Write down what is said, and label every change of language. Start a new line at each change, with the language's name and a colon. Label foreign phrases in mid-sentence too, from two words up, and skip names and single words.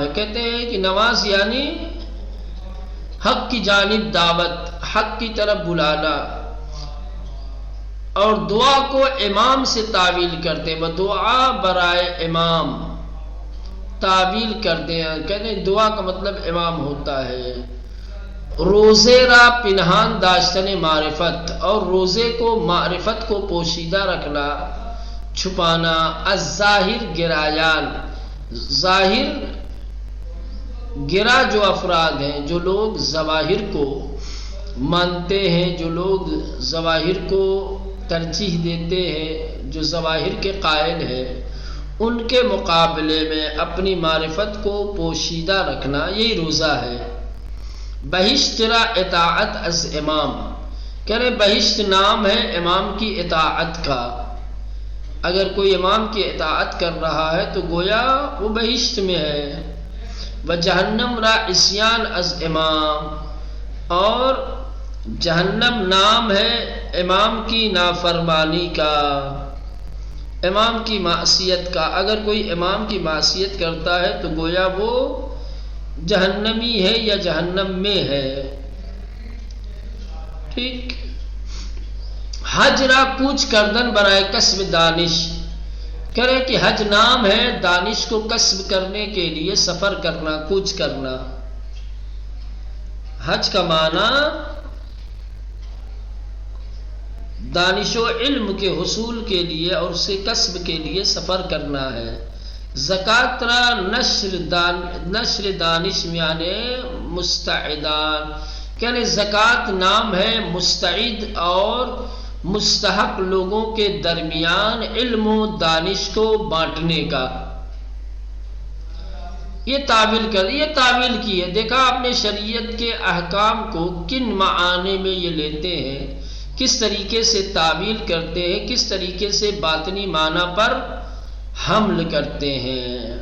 Urdu: کہتے ہیں کہ نماز یعنی حق کی جانب دعوت، حق کی طرف بلانا، اور دعا کو امام سے تعویل کرتے ہیں، وہ دعا برائے امام تعویل کرتے ہیں۔ کہتے ہیں دعا کا مطلب امام ہوتا ہے۔
Persian: روزے را پنہان داشتن معرفت،
Urdu: اور روزے کو معرفت کو پوشیدہ رکھنا، چھپانا۔
Persian: الظاہر گرایان،
Urdu: ظاہر گرا جو افراد ہیں، جو لوگ ظواہر کو مانتے ہیں، جو لوگ ظواہر کو ترجیح دیتے ہیں، جو ظواہر کے قائل ہیں، ان کے مقابلے میں اپنی معرفت کو پوشیدہ رکھنا یہی روزہ ہے۔
Persian: بہشت را اطاعت از امام،
Urdu: کہہ رہے بہشت نام ہے امام کی اطاعت کا۔ اگر کوئی امام کی اطاعت کر رہا ہے تو گویا وہ بہشت میں ہے۔
Persian: وجہنم را عصیان از امام،
Urdu: اور جہنم نام ہے امام کی نافرمانی کا، امام کی معصیت کا۔ اگر کوئی امام کی معصیت کرتا ہے تو گویا وہ جہنمی ہے یا جہنم میں ہے۔
Persian: ٹھیک۔ حج را کوچ کردن برائے کسب دانش،
Urdu: کہہ رہے کہ حج نام ہے دانش کو کسب کرنے کے لیے سفر کرنا، کوچ کرنا۔ حج کا معنی دانش و علم کے حصول کے لیے اور اسے کسب کے لیے سفر کرنا ہے۔
Persian: زکات را نشر دانش یعنی مستعدان،
Urdu: یعنی زکات نام ہے مستعد اور مستحق لوگوں کے درمیان علم و دانش کو بانٹنے کا۔ یہ تعویل کی ہے۔ دیکھا آپ نے شریعت کے احکام کو کن معانی میں یہ لیتے ہیں، کس طریقے سے تعویل کرتے ہیں، کس طریقے سے باطنی معنی پر حمل کرتے ہیں۔